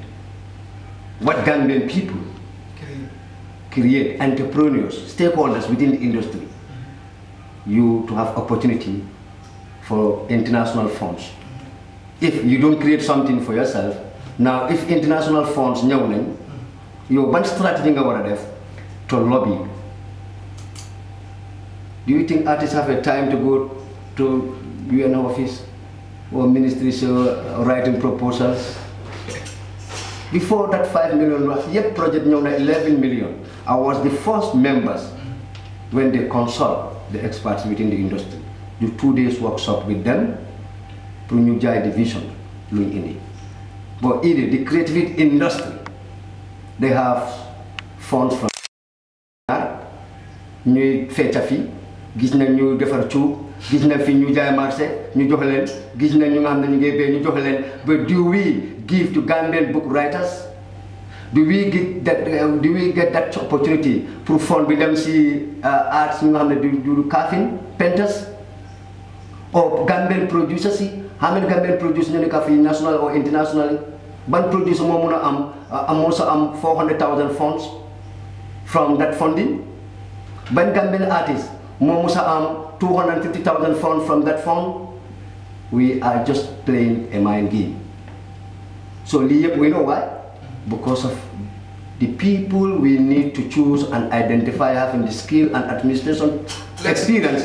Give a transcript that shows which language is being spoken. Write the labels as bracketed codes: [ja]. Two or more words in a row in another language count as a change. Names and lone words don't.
[en] What Gambian people create, entrepreneurs, stakeholders within the industry, you to have opportunity for international funds. If you don't create something for yourself, now if international funds [wo] ñëw nañ, yow ban strategy nga war a def [en] to lobby? Do you think artists have a time to go to UN office or ministries writing proposals? Before that 5 million, yet project [wo] ñëw na [en] 11 million. I was the first members when they consult the experts within the industry. Do 2 days workshop with them pour [wo] ñu jaay [en] the vision [wo] luñ indi. [en] But either the creative industry, they have funds from [wo] ñuy fecca fi, gis nañ ñu defar cuub, gis nañ fi ñu jaay marché ñu jox leen, gis nañ ñu nga xam ne ñu ngi bay ñu jox leen. [en] But do we give to Gambian book writers? Do we get that opportunity pour fund [wo] bi dem si [en] arts [wo] ñu nga xam ne du [en] carving, painters, or Gambian producers yi? How many Gambian producers [wo] ñu nekk fi [en] national or internationally? [wo] Ban producer moo mun a am [en] also am 400,000 funds from that funding? Ban Gambian artist [wo] moo musa am [en] 250,000 funds from that fund? We are just playing a mind game. So we know why? Because of the people we need to choose and identify having the skill and administration experience.